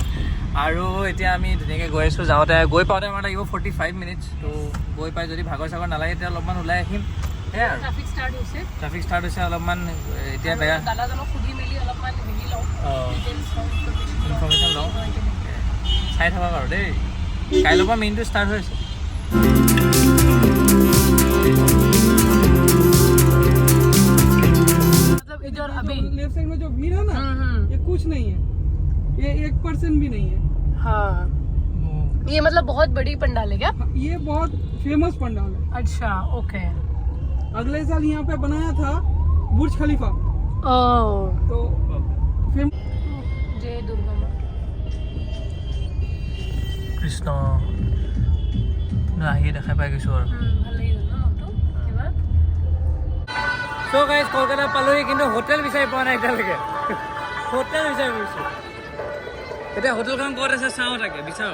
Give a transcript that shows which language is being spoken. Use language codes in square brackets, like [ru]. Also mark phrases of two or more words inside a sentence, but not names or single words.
[as] আৰু এতিয়া আমি ধুনীয়াকৈ গৈ আছোঁ, গৈ পাওঁতে আমাৰ লাগিব 45 মিনিটছ। তো গৈ পাই যদি ভাগৰ চাগৰ নালাগে তেতিয়া অলপমান ওলাই আহিম। সেয়াই আৰু [en] traffic start [as] হৈছে অলপমান এতিয়া বেয়া। ইনফৰ্মেশ্যন লওঁ, চাই থাকক আৰু দেই। কাইলৈৰ পৰা মেইনটো ষ্টাৰ্ট হৈ আছে। [en] left side [hi] में जो भीड़ है ना, ये कुछ नहीं है, ये 1% भी नहीं है। हाँ, ये मतलब बहुत बड़ी पंडाल है क्या? ये बहुत फेमस पंडाल है। अच्छा, ओके। अगले साल यहाँ पे बनाया था बुर्ज खलीफा। तो जय दुर्गा माँ। [as] কৃষ্ণ আহিয়ে দেখাই পাই গৈছোঁ আৰু। ভাল লাগিছে ন নামটো কিবা? [en] so guys [as] কলকাতা পালোহি, কিন্তু হোটেল বিচাৰি পোৱা নাই এতিয়ালৈকে। হোটেল বিচাৰি ফুৰিছোঁ। এতিয়া হোটেলখন ক'ত আছে চাওঁ, তাকে বিচাৰোঁ।